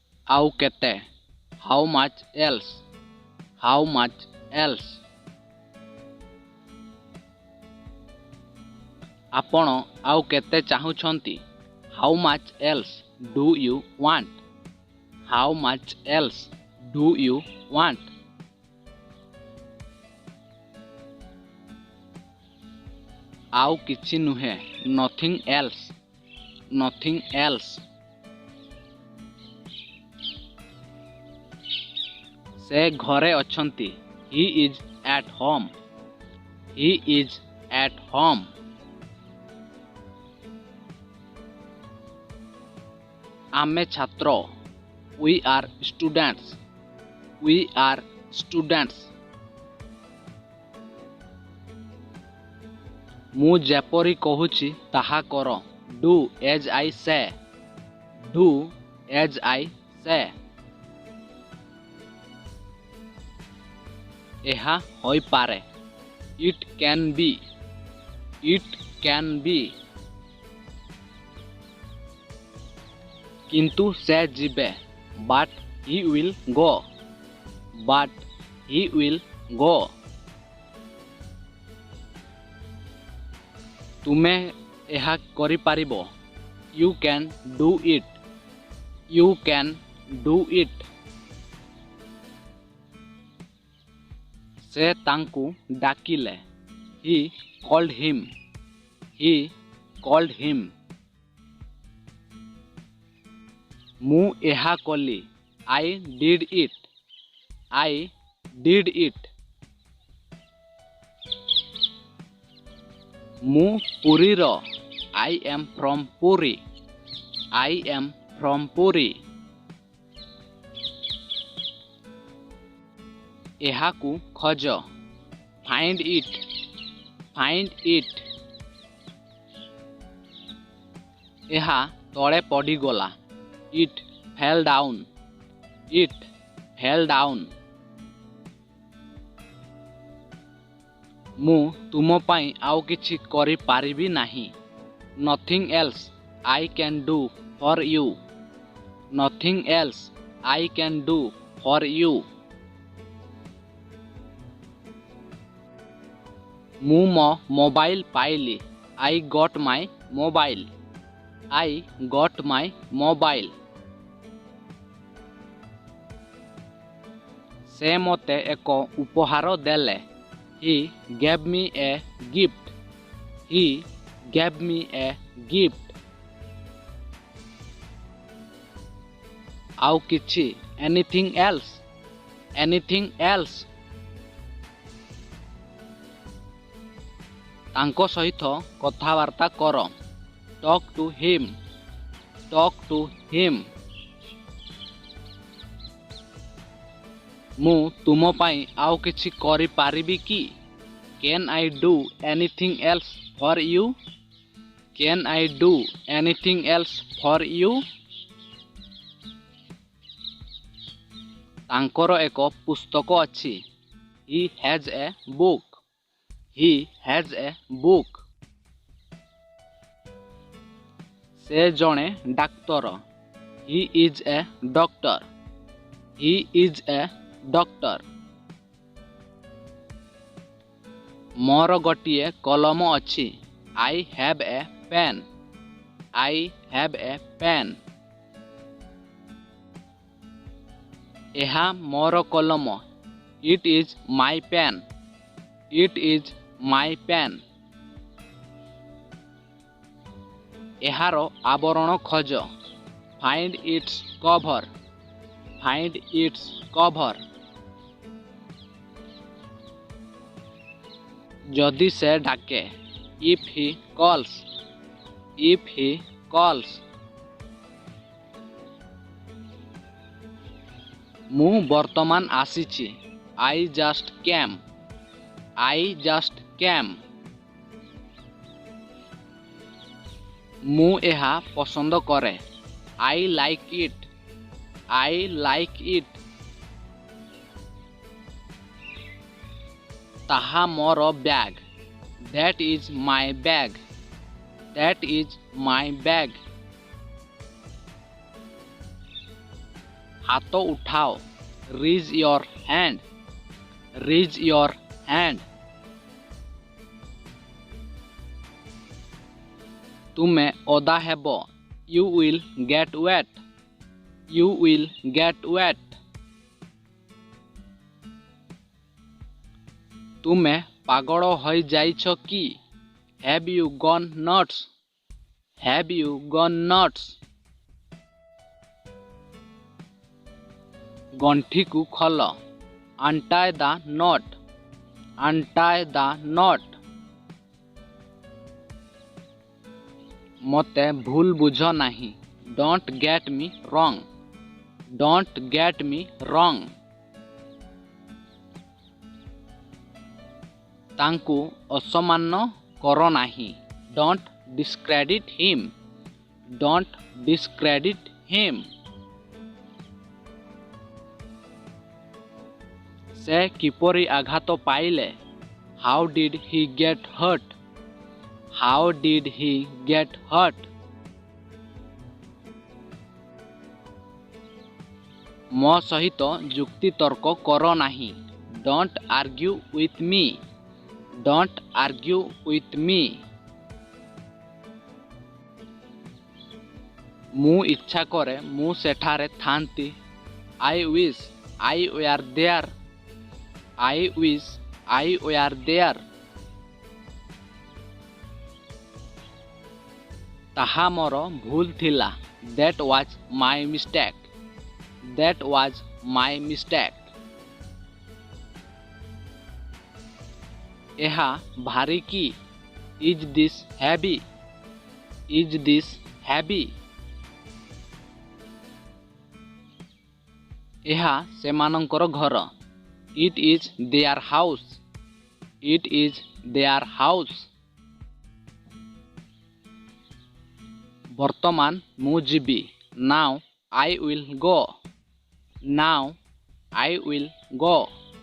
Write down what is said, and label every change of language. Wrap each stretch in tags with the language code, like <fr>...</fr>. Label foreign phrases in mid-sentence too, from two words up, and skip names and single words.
<or>ଆଉ କେତେ?</or> <en>How much else? How much else?</en> <or>ଆପଣ ଆଉ କେତେ ଚାହୁଁଛନ୍ତି?</or> <en>How much else do you want? How much else do you want?</en> <or>ଆଉ କିଛି ନୁହେଁ.</or> <en>Nothing else. Nothing else.</en> <or>ସେ ଘରେ ଅଛନ୍ତି.</or> <en>He is at home. He is at home.</en> <or>ଆମେ ଛାତ୍ର.</or> <en>We are students. We are students.</en> <or>ମୁଁ ଯେପରି କହୁଛି ତାହା କର.</or> <en>Do as I say. Do as I say.</en> <or>ଏହା ହୋଇପାରେ.</or> <en>It can be. It can be.</en> <or>କିନ୍ତୁ ସେ ଯିବେ.</or> <en>But he will go. But he will go.</en> <or>ତୁମେ ଏହା କରିପାରିବ.</or> <en>You can do it. You can do it.</en> <or>ସେ ତାଙ୍କୁ ଡାକିଲେ.</or> <en>He called him. He called him.</en> <or>ମୁଁ ଏହା କଲି.</or> <en>I did it. I did it.</en> <or>ମୁଁ ପୁରୀର.</or> <en>I am from Puri. I am from Puri.</en> <or>ଏହାକୁ ଖୋଜ.</or> <en>Find it. Find it.</en> <or>ଏହା ତଳେ ପଡ଼ିଗଲା.</or> <en>It fell down. It fell down.</en> <or>ମୁଁ ତୁମ ପାଇଁ ଆଉ କିଛି କରିପାରିବି ନାହିଁ.</or> <en>Nothing else I can do for you. Nothing else I can do for you.</en> <or>ମୁଁ ମୋ ମୋବାଇଲ ପାଇଲି.</or> <en>I got my mobile. I got my mobile.</en> <or>ସେ ମୋତେ ଏକ ଉପହାର ଦେଲେ.</or> <en>He gave me a gift. He gave me a gift.</en> <or>ଆଉ କିଛି?</or> <en>Anything else? Anything else?</en> <or>ତାଙ୍କ ସହିତ କଥାବାର୍ତ୍ତା କର.</or> <en>Talk to him. Talk to him.</en> <or>ମୁଁ ତୁମ ପାଇଁ ଆଉ କିଛି କରିପାରିବି କି?</or> <en>Can I do anything else for you? Can I do anything else for you?</en> <or>ତାଙ୍କର ଏକ ପୁସ୍ତକ ଅଛି.</or> <en>He has a book. He has a book.</en> <or>ସେ ଜଣେ ଡାକ୍ତର.</or> <en>He is a doctor. He is a doctor.</en> <or>ମୋର ଗୋଟିଏ କଲମ ଅଛି.</or> <en>I have a pen. I have a pen.</en> <or>ଏହା ମୋର କଲମ.</or> <en>It is my pen. It is my pen.</en> <or>ଏହାର ଆବରଣ ଖୋଜ.</or> <en>Find its cover. Find its cover.</en> <or>ଯଦି ସେ ଡାକେ.</or> <en>If he calls. If he calls.</en> <or>ମୁଁ ବର୍ତ୍ତମାନ ଆସିଛି.</or> <en>I just came. I just came.</en> <or>ମୁଁ ଏହା ପସନ୍ଦ କରେ.</or> <en>I like it. I like it.</en> <or>ତାହା ମୋର ବ୍ୟାଗ.</or> <en>That is my bag. That is my bag.</en> <or>ହାତ ଉଠାଅ।</or> <en>Raise your hand. Raise your hand.</en> <or>ତୁମେ ଓଦା ହେବ।</or> <en>You will get wet. You will get wet.</en> <or>ତୁମେ ପାଗଳ ହୋଇଯାଇଛ କି?</or> <en>Have you gone nuts? Have you gone nuts?</en> <or>ଗଣ୍ଠିକୁ ଖୋଲ।</or> <en>Untie the knot. Untie the knot.</en> <or>ମୋତେ ଭୁଲ ବୁଝ ନାହିଁ।</or> <en>Don't get me wrong. Don't get me wrong.</en> <or>ତାଙ୍କୁ ଅସମ୍ମାନ କର ନାହିଁ।</or> <en>Don't discredit him. Don't discredit him.</en> <or>ସେ କିପରି ଆଘାତ ପାଇଲେ?</or> <en>How did he get hurt? How did he get hurt?</en> <or>ମୋ ସହିତ ଯୁକ୍ତି ତର୍କ କର ନାହିଁ।</or> <en>Don't argue with me. Don't argue with me.</en> <or>ମୁଁ ଇଚ୍ଛା କରେ ମୁଁ ସେଠାରେ ଥାନ୍ତି।</or> <en>I wish I were there. I wish I were there.</en> <or>ତାହା ମୋର ଭୁଲ ଥିଲା।</or> <en>That was my mistake. That was my mistake.</en> <or>ଏହା ଭାରି କି?</or> <en>Is this heavy? Is this heavy?</en> <or>ଏହା ସେମାନଙ୍କର ଘର।</or> <en>It is their house. It is their house.</en> <or>ବର୍ତ୍ତମାନ ମୁଁ ଯିବି।</or> <en>Now I will go. Now I will go.</en>